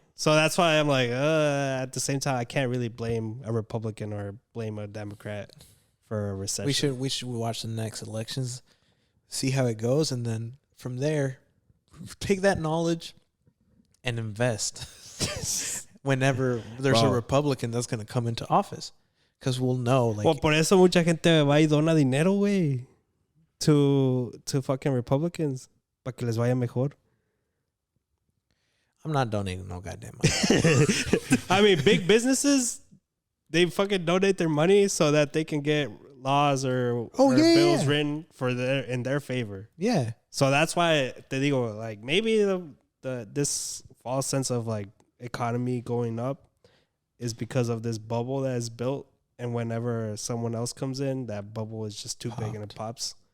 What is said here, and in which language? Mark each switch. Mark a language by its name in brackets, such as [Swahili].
[English] So that's why I'm like, at the same time, I can't really blame a Republican or blame a Democrat for a recession. We should watch the next elections, see how it goes, and then from there, take that knowledge and invest whenever there's a Republican that's going to come into office. Because we'll know. Like, [Spanish] well, por eso mucha gente va y dona dinero, güey. [English] To fucking Republicans [Spanish] para que les vaya mejor. [English] I'm not donating no goddamn money. I mean, big businesses, they fucking donate their money so that they can get laws or bills written in their favor. Yeah. So that's why [Spanish] te digo, [English] like, maybe this false sense of like economy going up is because of this bubble that is built, and whenever someone else comes in, that bubble is just too big and it pops.